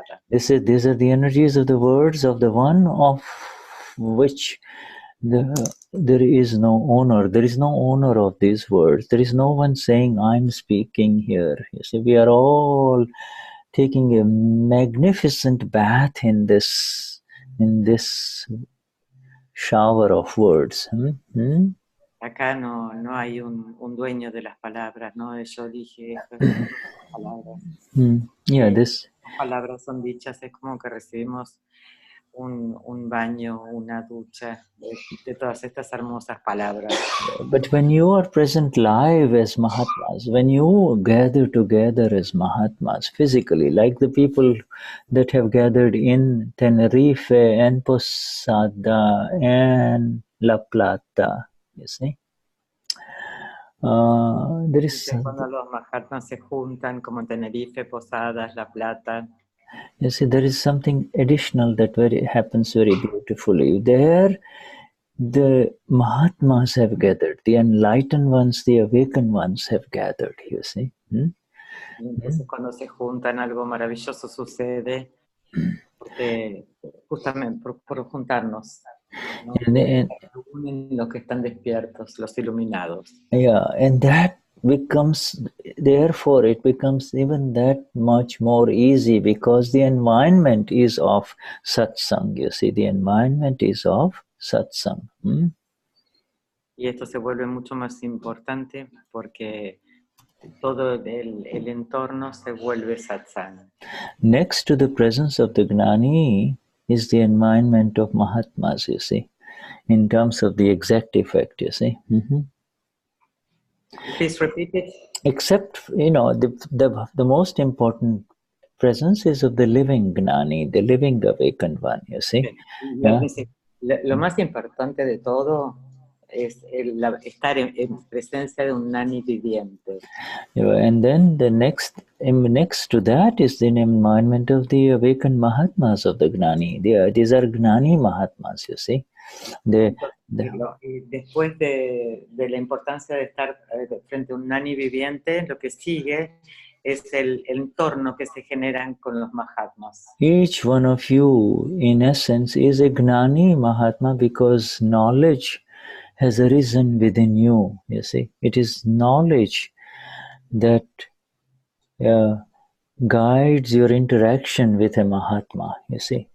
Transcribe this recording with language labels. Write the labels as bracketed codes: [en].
[en] You see, these are the energies of the words of the one of which there is no owner. There is no owner of these words. There is no one saying, "I'm speaking here." You see, we are all taking a magnificent bath in this shower of words. [es] Acá no hay un dueño de las palabras, ¿no? Yo dije estas palabras. [en] Yeah, [es] las palabras son dichas, es como que recibimos un baño, una ducha de todas estas hermosas palabras. [en] But when you are present live as Mahatmas, when you gather together as Mahatmas physically, like the people that have gathered in Tenerife and Posada and La Plata, you see, there is... [es] Cuando los Mahatmas se juntan, como en Tenerife, Posadas, La Plata, [en] you see, there is something additional that happens very beautifully. There, the Mahatmas have gathered, the enlightened ones, the awakened ones have gathered, you see. [es] Y entonces cuando se juntan, algo maravilloso sucede, porque justamente por juntarnos, ¿no? Unen los que están despiertos, los iluminados. [en] Yeah, and that becomes, therefore it becomes even that much more easy, because the environment is of satsang, you see, the environment is of satsang. [es] Y esto se vuelve mucho más importante porque todo el entorno se vuelve satsang. [en] Next to the presence of the Gnani is the environment of Mahatmas, you see, in terms of the exact effect, you see. Please repeat it. Except, the most important presence is of the living Gnani, the living awakened one, you see. Yeah? [es] Lo más importante de todo es estar en presencia de un Gnani viviente. [en] And then the next to that is the environment of the awakened Mahatmas of the Gnani. These are Gnani Mahatmas, you see. [es] Después de la importancia de estar frente a un Gnani viviente, lo que sigue es el entorno que se generan con los Mahatmas. [en] Each one of you, in essence, is a Gnani Mahatma because knowledge has arisen within you, you see. It is knowledge that guides your interaction with a Mahatma, you see.